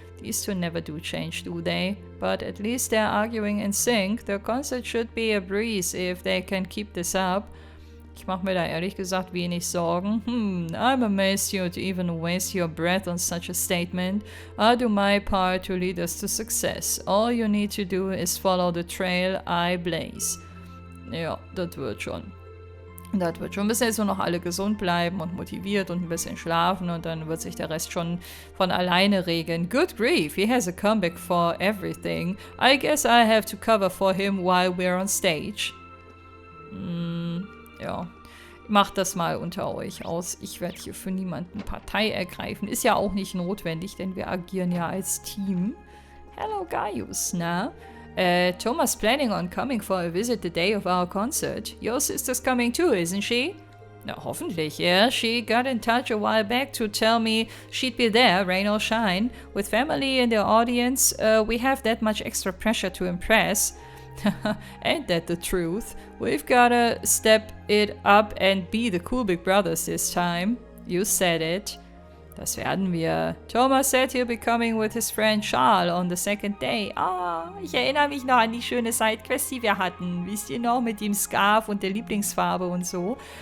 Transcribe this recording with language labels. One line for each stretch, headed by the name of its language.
English: These two never do change, do they? But at least they're arguing in sync. The concert should be a breeze if they can keep this up.
German: Ich mache mir da ehrlich gesagt wenig Sorgen.
English: I'm amazed you'd even waste your breath on such a statement. I'll do my part to lead us to success. All you need to do is follow the trail I blaze.
German: Ja, das wird schon. Das wird schon. Müssen jetzt nur noch alle gesund bleiben und motiviert und ein bisschen schlafen und dann wird sich der Rest schon von alleine regeln.
English: Good grief, he has a comeback for everything. I guess I have to cover for him while we're on stage.
German: Ja, macht das mal unter euch aus. Ich werde hier für niemanden Partei ergreifen. Ist ja auch nicht notwendig, denn wir agieren ja als Team.
English: Hello, Gaius, na? Thomas planning on coming for a visit the day of our concert. Your sister's coming too, isn't she?
German: Na, hoffentlich,
English: yeah. She got in touch a while back to tell me she'd be there, rain or shine. With family in the audience, we have that much extra pressure to impress. Ain't that the truth? We've gotta step it up and be the cool big brothers this time. You said it.
German: Das werden wir.
English: Thomas said he'll be coming with his friend Charles on the second day.
German: Ich erinnere mich noch an die schöne Sidequest, die wir hatten. Wisst ihr noch, mit dem Scarf und der Lieblingsfarbe und so.